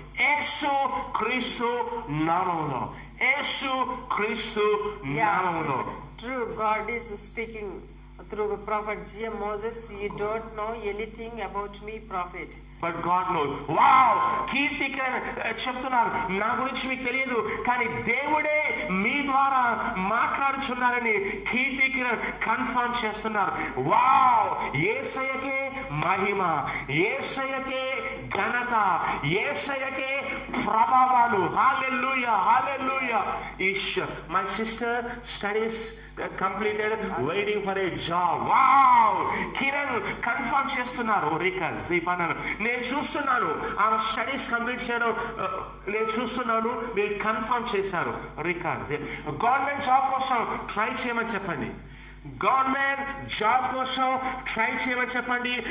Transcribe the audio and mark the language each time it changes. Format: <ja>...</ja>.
<te>యేసు క్రీస్తు నామములో, యేసు క్రీస్తు నామములో.</te> <en>True, God is speaking through prophet G.M. Moses, you don't know anything about me, prophet. But God knows.</en> <te>Wow, కీర్తికరణ చెప్తున్నారు, నా గురించి మీకు తెలియదు, కానీ దేవుడే మీ ద్వారా మాట్లాడుచున్నారని కీర్తికరణ కన్ఫర్మ్ చేస్తున్నారు. వావ్, యేసయ్యకే మహిమ, యేసయ్యకే ఘనత, యేసయ్యకే ప్రభావాలు. హల్లెలూయా, హల్లెలూయా.</te> <en>My sister studies completed, waiting for a job.</en> <te>Wow, Kiran confirm చేస్తున్నారు. రికా జీపనను నేను చూస్తున్నాను, ఆమె స్టడీస్ కంప్లీట్ చేయడం నేను చూస్తున్నాను, మీరు కన్ఫర్మ్ చేశారు. రికా గవర్నమెంట్ జాబ్ కోసం ట్రై చేయమని చెప్పండి, గవర్నమెంట్ జాబ్ కోసం ట్రై చేయమని చెప్పండి.</te>